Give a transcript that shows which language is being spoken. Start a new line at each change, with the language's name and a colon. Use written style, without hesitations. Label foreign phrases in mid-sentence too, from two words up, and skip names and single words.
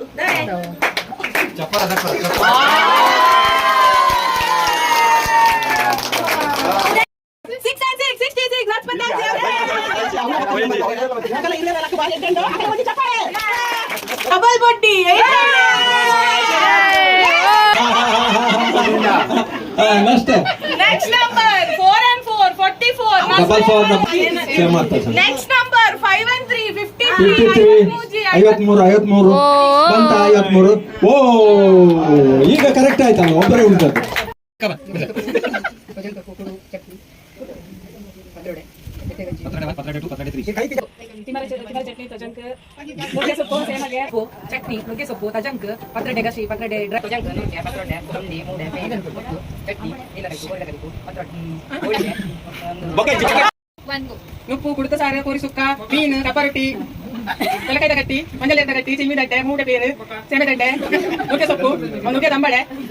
Kannada: ಚಪ್ಪಾಳೆ ಡಬಲ್ ಬಡ್ಡಿ ನೆಕ್ಸ್ಟ್
English: number 4 and 4 44 next number 5 and 3
Kannada: 53 ಬಂತ 53 ಓ ಈಗ ಕರೆಕ್ಟ್ ಆಯ್ತಲ್ಲ ಒಬ್ಬರೇ ಉಳಿದದ್ದು
Tulu: ಚಟ್ನಿ ತಜಂಕ್ ನುಗ್ಗೆ ಸೊಪ್ಪು ಸೇಮಗೆ ಚಟ್ನಿ ನುಗ್ಗೆ ಸೊಪ್ಪು ತಜಂಕ್ ಪತ್ರೊಡೆ ಗಸಿ ಪತ್ರೊಡೆ ತಜಂಕ್ ನುಗ್ಗೆ ಪತ್ರೊಡೆ ತೊಂಡಿ ಮೂಡೆ ಬೇಗನ್ ಕೊಟ್ಟು ಚಟ್ನಿ ನೀಲಗರಿಕು ಗೋಲ್ಡಗರಿಕು ಉಪ್ಪು ಕುಡಿತ ಸಾರು ಕೋರಿ ಸುಕ್ಕ ಮೀನು ಕಪ್ಪರೊಟ್ಟಿ ತೆಲಕಾಯ್ದ ಗಟ್ಟಿ ಮಂಜಲ್ ಎದ್ದ ಗಟ್ಟಿ ಚಿಮ್ಮಿ ದಡ್ಡೆ ಮೂಡೆ ಬೇರು ಸೇಮೆ ದಡ್ಡೆ ನುಗ್ಗೆ ಸೊಪ್ಪು ನುಗ್ಗೆ ದಂಬಳೆ